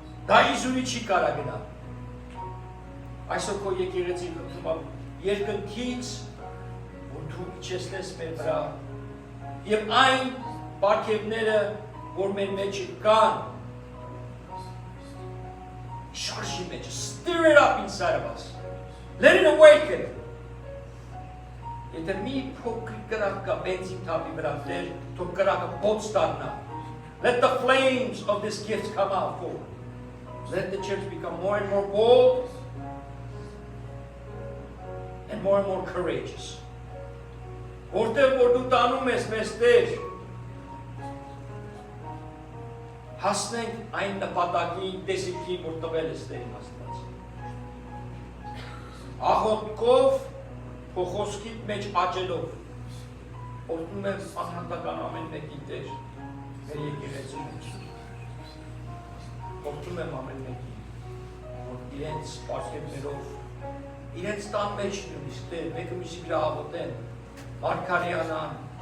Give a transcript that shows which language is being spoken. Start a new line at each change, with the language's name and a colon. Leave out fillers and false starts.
Armenian: Դա իզուրի չի կարա գնա։ Այսօր քո եկեղեցին խնդրում երկնքից, որ դու իջեցնես մեր վրա, և այն պարգևները, որ մեր մեջ կան, շարժի մեջ,
English: stir it up inside of us. Let it awaken.
Armenian: Եթե մի փոքրիկ կրակ կա բենզին թափի վրա, թող կրակը բոց դառնա.
English: Let the flames of this gift come out forward. Let the church become more and more bold and more courageous.
Armenian: Որտեղ որ դու տանում ես մեզ Տեր, հասնենք այն նպատակին, տեսիքին, որ տվել ես Տեր Աստված։ Աղոթքով, քո խոսքիդ մեջ աճելով, օրհնում եմ անհատական ամեն մեկին Տեր, մեր եկեղեցու մեջ։ Օրհնում եմ ամեն մեկին, որ իրենց պարգևներով, իրենց տան մեջ նույնիսկ Տեր, մեկը մյուսի վրա աղոթեն, մարգարեանան,